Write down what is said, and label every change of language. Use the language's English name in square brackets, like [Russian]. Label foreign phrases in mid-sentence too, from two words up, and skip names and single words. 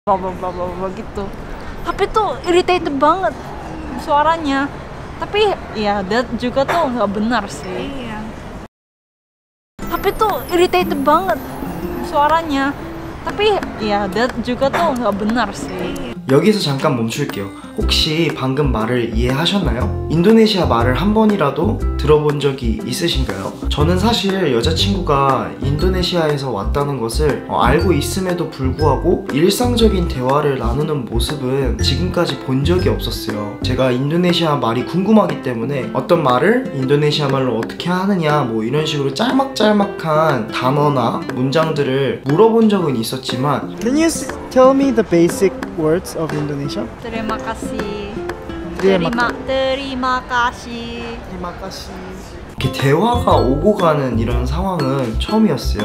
[Indonesian] bla bla bla bla bla gitu. Tapi tuh irritated banget suaranya. Tapi ya that juga tuh nggak benar sih. Iya. Tapi tuh irritated banget suaranya. tapi ya that juga tuh nggak benar sih. [Korean] 여기서 잠깐 멈출게요. 혹시 방금 말을 이해하셨나요? 인도네시아 말을 한 번이라도 들어본 적이 있으신가요? 저는 사실 여자친구가 인도네시아에서 왔다는 것을 알고 있음에도 불구하고 일상적인 대화를 나누는 모습은 지금까지 본 적이 없었어요. 제가 인도네시아 말이 궁금하기 때문에 어떤 말을 인도네시아 말로 어떻게 하느냐 뭐 이런 식으로 짤막짤막한 단어나 문장들을 물어본 적은 있었지만 [English] Can you tell me the basic words of Indonesia? [Indonesian] Terima kasih. Terima terima kasih. [Korean] 이렇게 대화가 오고 가는 이런 상황은 처음이었어요.